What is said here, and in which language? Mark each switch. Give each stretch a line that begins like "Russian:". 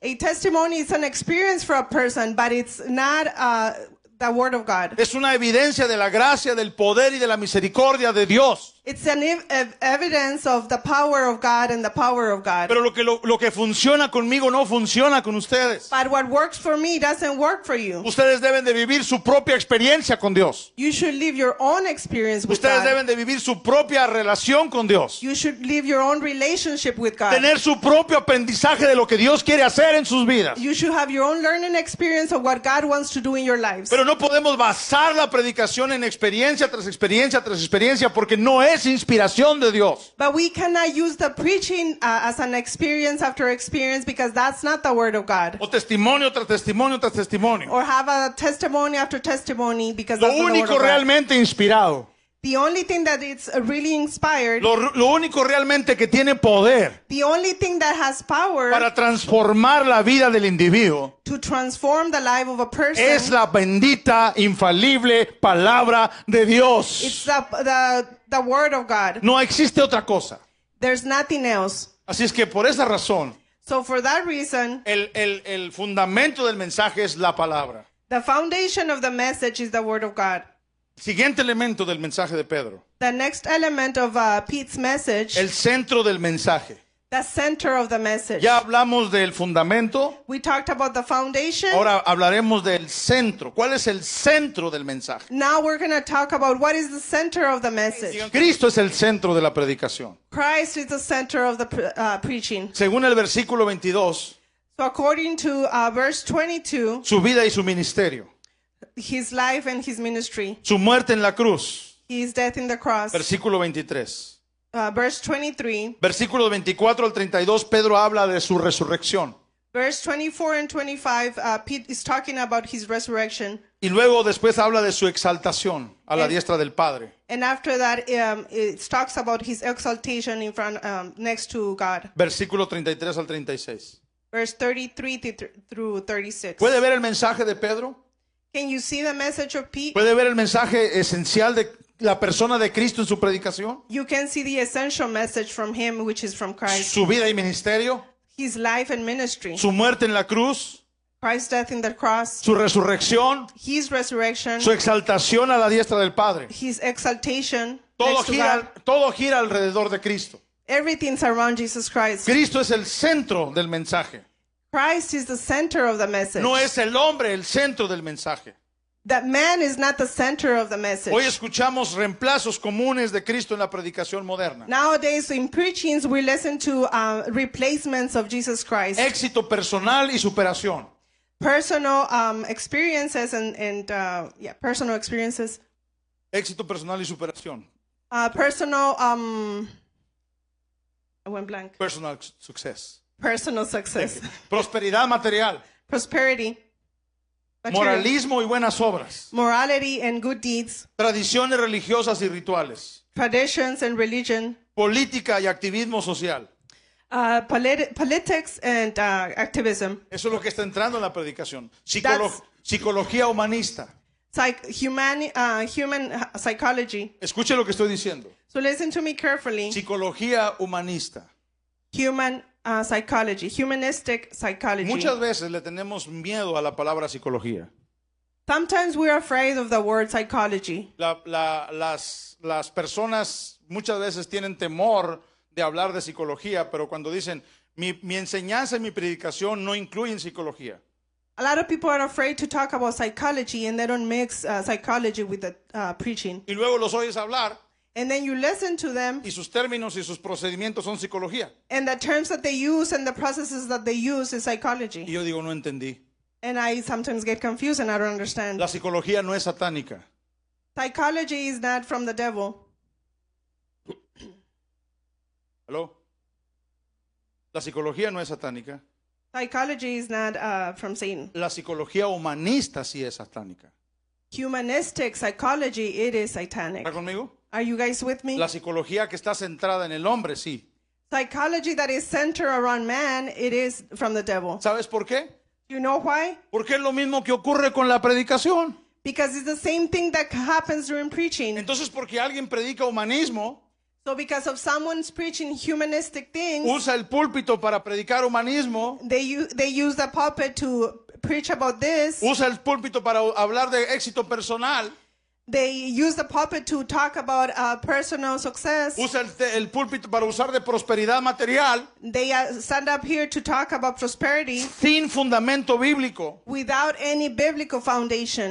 English: A testimony is an experience for a person, but it's not the word of God.
Spanish: Es una evidencia de la gracia, del poder y de la misericordia de Dios.
English: It's an evidence of the power of God and the power of God.
Spanish: Pero lo que funciona conmigo no funciona con ustedes.
English: But what works for me doesn't work for you.
Spanish: Ustedes deben de vivir su propia experiencia con Dios.
English: You should live your own experience with
Spanish: Ustedes
English: God.
Spanish: deben de vivir su propia relación con Dios.
English: You should live your own relationship with God.
Spanish: Tener su propio aprendizaje de lo que Dios quiere hacer en sus vidas.
English: You should have your own learning experience of what God wants to do in your lives.
Spanish: Pero no podemos basar la predicación en experiencia tras experiencia tras experiencia porque no es inspiración de Dios.
English: But we cannot use the preaching as an experience after experience because that's not the word of God.
Spanish: O testimonio tras testimonio tras testimonio.
English: Or have a testimony after testimony because
Spanish: Lo
English: that's not the word
Spanish: único
English: of God.
Spanish: realmente inspirado,
English: The only thing that it's really inspired,
Spanish: lo único realmente que tiene poder
English: the only thing that has power
Spanish: para transformar la vida del individuo
English: to transform the life of a person,
Spanish: es la bendita, infalible palabra de Dios.
English: it's the word of God.
Spanish: No existe otra cosa.
English: There's nothing else.
Spanish: Así es que por esa razón,
English: So for that reason,
Spanish: el fundamento del mensaje es la palabra.
English: the foundation of the message is the word of God.
Spanish: Siguiente elemento del mensaje de Pedro.
English: The next element of Pete's message,
Spanish: El centro del mensaje.
English: the center of the message.
Spanish: Ya hablamos del fundamento,
English: We talked about the foundation.
Spanish: ahora hablaremos del centro. ¿Cuál es el centro del mensaje?
English: Now we're going to talk about what is the center of the message.
Spanish: Cristo es el centro de la predicación.
English: Christ is the center of the preaching.
Spanish: Según el versículo 22,
English: So according to verse 22,
Spanish: su vida y su ministerio,
English: his life and his ministry,
Spanish: su muerte en la cruz,
English: his death in the cross.
Spanish: versículo 23.
English: Verse 23,
Spanish: Versículos 24 al 32, Pedro habla de su resurrección.
English: verse 24 and 25, Pete is talking about his resurrection.
Spanish: Y luego después habla de su exaltación a la diestra del Padre.
English: And after that, it talks about his exaltation in front, next to God.
Spanish: Versículo 33 al 36.
English: Verse 33 through 36.
Spanish: ¿Puede ver el mensaje de Pedro?
English: Can you see the message of Pete?
Spanish: ¿Puede ver el mensaje esencial de la persona de Cristo en su predicación?
English: You can see the essential message from him, which is from Christ.
Spanish: Su vida y ministerio,
English: His life and ministry.
Spanish: su muerte en la cruz,
English: Christ's death in the cross,
Spanish: su resurrección,
English: his resurrection,
Spanish: su exaltación a la diestra del Padre.
English: his exaltation
Spanish: Todo
English: next to God.
Spanish: todo gira alrededor de Cristo.
English: Everything's around Jesus Christ.
Spanish: Cristo es el centro del mensaje.
English: Christ is the center of the message.
Spanish: No es el hombre el centro del mensaje.
English: That man is not the center of the message.
Spanish: Hoy escuchamos reemplazos comunes de Cristo en la predicación moderna.
English: Nowadays, in preachings, we listen to replacements of Jesus Christ.
Spanish: Éxito personal y superación.
English: Personal experiences personal experiences.
Spanish: Éxito personal y superación.
English: Personal, I went blank. Personal success. Personal success.
Spanish: Prosperidad material.
English: Prosperity. Material.
Spanish: Moralismo y buenas obras.
English: Morality and good deeds.
Spanish: Tradiciones religiosas y rituales.
English: Traditions and religion.
Spanish: Política y activismo social.
English: Politics and activism.
Spanish: Eso es lo que está entrando en la predicación.
English: That's-
Spanish: Psicología humanista.
English: Human psychology.
Spanish: Escuche lo que estoy diciendo.
English: So listen to me carefully.
Spanish: Psicología humanista.
English: Human psychology, humanistic psychology.
Spanish: Muchas veces le tenemos miedo a la palabra psicología.
English: Sometimes we're afraid of the word psychology.
Spanish: Las personas muchas veces tienen temor de hablar de psicología, pero cuando dicen mi enseñanza y mi predicación no incluyen psicología.
English: A lot of people are afraid to talk about psychology and they don't mix psychology with the preaching.
Spanish: Y luego los oyes hablar
English: And then you listen to them
Spanish: y sus términos y sus procedimientos son psicología.
English: and the terms that they use and the processes that they use is
Spanish: Y
English: psychology.
Spanish: yo digo, no entendí.
English: And I sometimes get confused and I don't understand.
Spanish: La psicología no es satánica.
English: Psychology is not from the devil.
Spanish: ¿Aló? La psicología no es satánica.
English: Psychology is not from Satan.
Spanish: La psicología humanista sí es satánica.
English: Humanistic psychology, it is
Spanish: ¿Está
English: satanic.
Spanish: conmigo?
English: Are you guys with me?
Spanish: La psicología que está centrada en el hombre, sí.
English: Psychology that is centered around man, it is from the devil.
Spanish: ¿Sabes por qué?
English: You know why?
Spanish: Porque es lo mismo que ocurre con la predicación.
English: Because it's the same thing that happens during preaching.
Spanish: Entonces, porque alguien predica humanismo,
English: So because of someone's preaching humanistic things,
Spanish: usa el púlpito para predicar humanismo,
English: they use the pulpit to preach about this.
Spanish: usa el púlpito para hablar de éxito personal,
English: They use the pulpit to talk about personal success.
Spanish: usa el púlpito para usar de prosperidad material,
English: They stand up here to talk about prosperity
Spanish: sin fundamento bíblico.
English: without any biblical foundation.